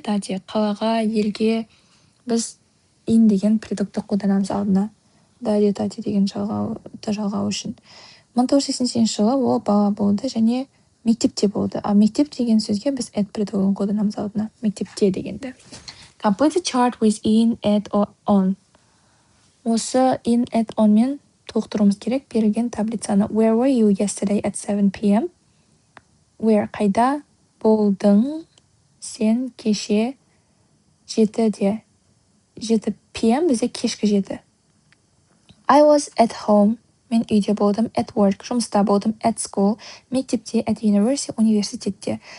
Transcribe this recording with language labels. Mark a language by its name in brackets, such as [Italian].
[Kazakh] Қалаға, елге біз in деген предукты қолданамыз алдына. Да де деген жалғау үшін. 1987 жылы ол бала болды және мектепте болды. А мектеп деген сөзге біз at предлогын қолданамыз алдына. Мектепте дегенді. [English] Complete the chart with in, at, or on. [Kazakh] Осы in, at, on мен толықтыруымыз керек берілген таблицаны. [English] Where were you yesterday at 7 p.m? Where? [Kazakh] Қайда болдың сен кеше 7-де? [English] 7 p.m. [Kazakh] бізде кешкі 7. [English] I was at home. [Kazakh] Мен үйде болдым. [English] At work. [Kazakh] Жұмыста болдым. [English] At school. Мектепте. At university. Университетте.